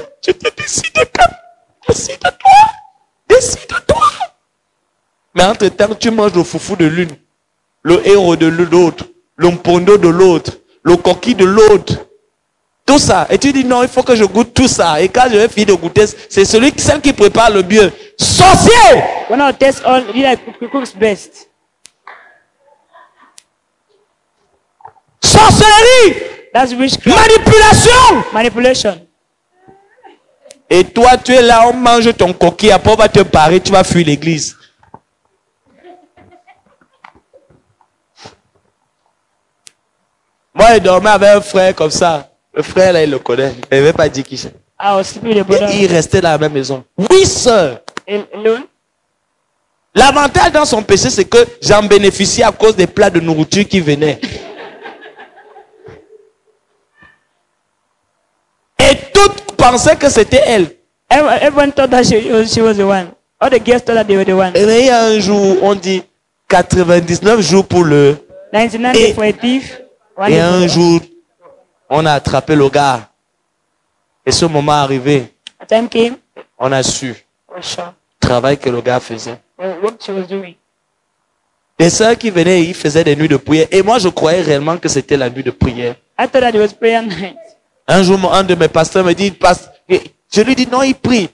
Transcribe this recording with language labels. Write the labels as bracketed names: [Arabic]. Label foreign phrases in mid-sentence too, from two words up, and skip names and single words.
[French] Tu te décides quand? Décide-toi! Décide-toi! Mais entre-temps, tu manges le foufou de l'une, le héros de l'autre, l'ompondo de l'autre, le coquille de l'autre. Tout ça. Et tu dis non, il faut que je goûte tout ça. Et quand je vais finir de goûter, c'est celle qui prépare le mieux. Sorcier! [English] When I taste all, you like who cooks best. [French] Sorcellerie! [English] That's witchcraft. [French] Manipulation! [English] Manipulation. [French] Et toi, tu es là, on mange ton coquille, après on va te barrer, tu vas fuir l'église. Moi, je dormais avec un frère comme ça. Le frère, là, il le connaît. Il ne veut pas dire qui c'est. Il restait dans la même maison. 8 sœurs. L'avantage dans son péché, c'est que j'en bénéficiais à cause des plats de nourriture qui venaient. Et toutes pensaient que c'était elle. [English] Everyone thought that she was the one. All the guests thought that they were the one. [French] Et il y a un jour, on dit 99 jours pour le... [English] 99 for a thief. [French] Et un jour, on a attrapé le gars. Et ce moment arrivé, on a su le travail que le gars faisait. Les sœurs qui venaient, ils faisaient des nuits de prière. Et moi, je croyais réellement que c'était la nuit de prière. Un jour, un de mes pasteurs me dit, je lui dis non, il prie.